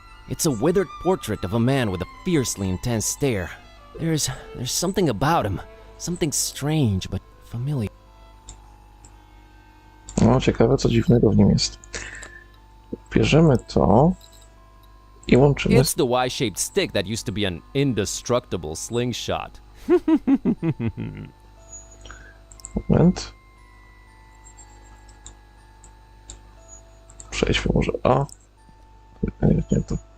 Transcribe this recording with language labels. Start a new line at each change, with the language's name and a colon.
English: It's a withered portrait of a man with a fiercely intense stare. There's something about him. Something strange but familiar.
Polish: No, ciekawe, co dziwnego w nim jest. Bierzemy to i łączymy.
English: It's the Y-shaped stick that used to be an indestructible slingshot.
Polish: Moment. Przejdźmy może. O. Nie to.